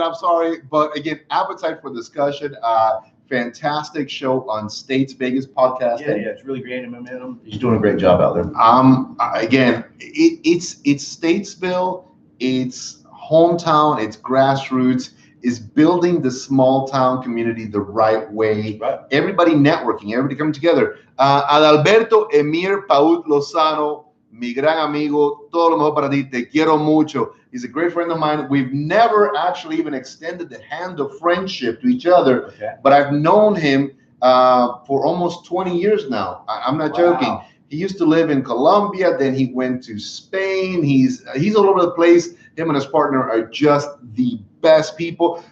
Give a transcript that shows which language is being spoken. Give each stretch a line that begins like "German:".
English: I'm sorry, but again, Appetite for Discussion. Fantastic show on States Vegas podcasting. Yeah, it's really gaining momentum. He's doing a great job out there. Again, it's Statesville, it's hometown, it's grassroots, is building the small town community the right way. Right. Everybody networking, everybody coming together.
Spanish: Adalberto Emir Paut Lozano, mi gran amigo, todo lo mejor para ti, te quiero mucho.
English: He's a great friend of mine. We've never actually even extended the hand of friendship to each other, Okay. but I've known him for almost 20 years now. I'm not joking. He used to live in Colombia, then he went to Spain. He's all over the place. Him and his partner are just the best people.